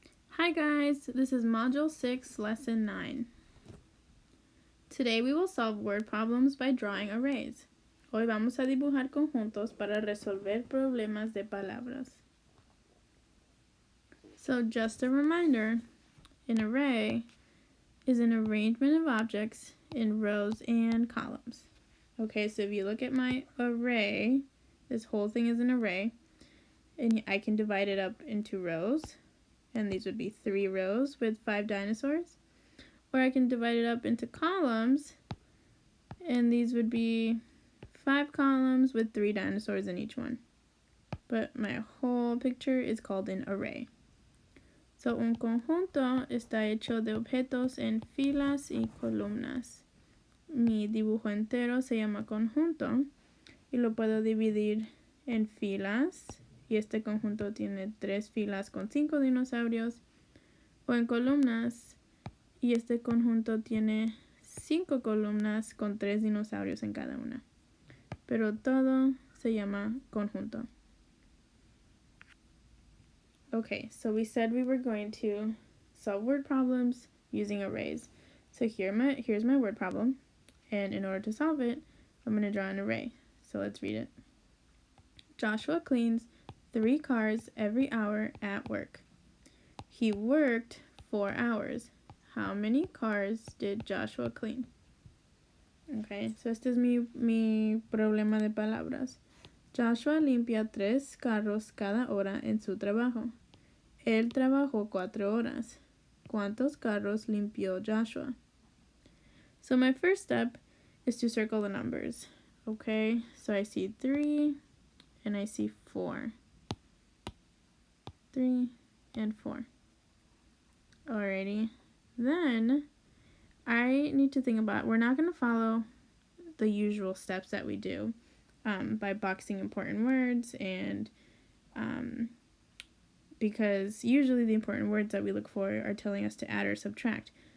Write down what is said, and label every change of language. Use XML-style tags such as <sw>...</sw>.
<en>Hi guys, this is Module 6, Lesson 9. Today we will solve word problems by drawing arrays.</en> <es>Hoy vamos a dibujar conjuntos para resolver problemas de palabras.</es> <en>So just a reminder, an array is an arrangement of objects in rows and columns. Okay, so if you look at my array, this whole thing is an array, and I can divide it up into rows. And these would be 3 rows with 5 dinosaurs. Or I can divide it up into columns, and these would be 5 columns with 3 dinosaurs in each one. But my whole picture is called an array.</en> <es>So un conjunto está hecho de objetos en filas y columnas. Mi dibujo entero se llama conjunto y lo puedo dividir en filas. Y este conjunto tiene 3 filas con 5 dinosaurios, o en columnas, y este conjunto tiene 5 columnas con 3 dinosaurios en cada una. Pero todo se llama conjunto.</es> <en>Okay, so we said we were going to solve word problems using arrays. So here's my word problem, and in order to solve it, I'm going to draw an array. So let's read it. Joshua cleans 3 cars every hour at work. He worked 4 hours. How many cars did Joshua clean? Okay, so</en> <es>este es mi problema de palabras. Joshua limpia 3 carros cada hora en su trabajo. Él trabajó 4 horas. ¿Cuántos carros limpió Joshua?</es> <en>So my first step is to circle the numbers. Okay, so I see 3 and I see 4. 3 and 4. Alrighty. Then I need to think about, we're not going to follow the usual steps that we do by boxing important words, and because usually the important words that we look for are telling us to add or subtract.</en>